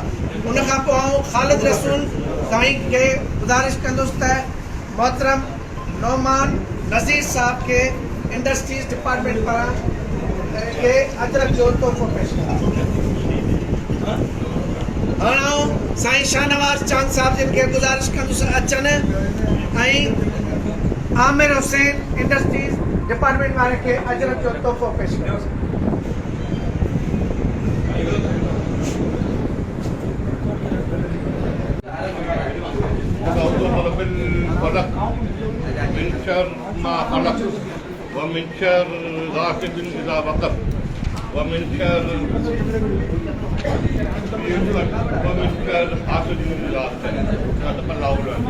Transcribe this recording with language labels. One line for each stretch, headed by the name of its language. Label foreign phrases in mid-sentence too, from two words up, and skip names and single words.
Sindhi: उन खां पोइ आउं ख़ालिद रसूल साईं खे गुज़ारिश कंदुसि त मोहतरम नौमान नज़ीर साहब के
English: Industries Department
Sindhi: पारां के अजरक जो तोहफ़ो पेश कंदा। हाणे आउं साईं शाहनवाज़ चांद साहब जिन खे गुज़ारिश कंदुसि अचनि ऐं आमिर हुसैन
English: Industries Department
Sindhi: वारे खे अजरक जो तोहफ़ो पेश कंदुसि।
Arabic: من شر ما خلق ومن شر غاسق إذا وقب ومن شر ومن شر حاسد إذا حسد.